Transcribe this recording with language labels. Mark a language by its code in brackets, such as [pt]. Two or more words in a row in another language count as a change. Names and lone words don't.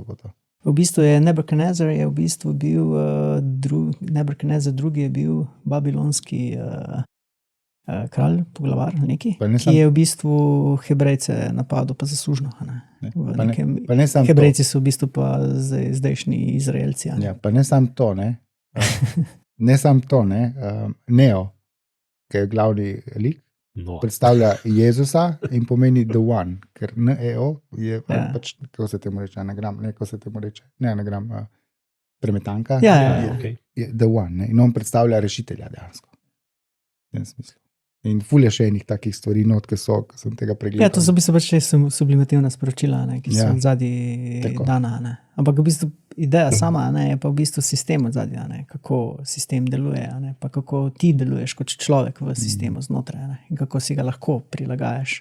[sl] V bistvu je Nebuchadnezzar je v bistvu bil Nebuchadnezzar drugi je bil babilonski kralj, poglavar neki, ki je v bistvu Hebrejce napadel pa zaslužno. Hebrejci so v bistvu pa zdajšnji Izraelci. Ja, pa ne sam to, ne. Ne sam to, ne. Neo, ki je glavni lik, predstavlja Jezusa in pomeni [en] the one, [sl] ker Neo je pač, kako se temu reče, anagram, ne anagram, premetanka, je [en] the one, [sl] ne. In on predstavlja rešitelja dejansko. V tem smislu. In ful je še enih takih stvari not, ki sem tega pregledal. Ja, to so v bistvu pač sublimativna sporočila, ne, ki so odzadji dana. Ne. Ampak v bistvu ideja sama, ne, je pa v bistvu sistem odzadji, ne, kako sistem deluje, ne, pa kako ti deluješ kot človek v sistemu znotraj, ne, in kako si ga lahko prilagajaš.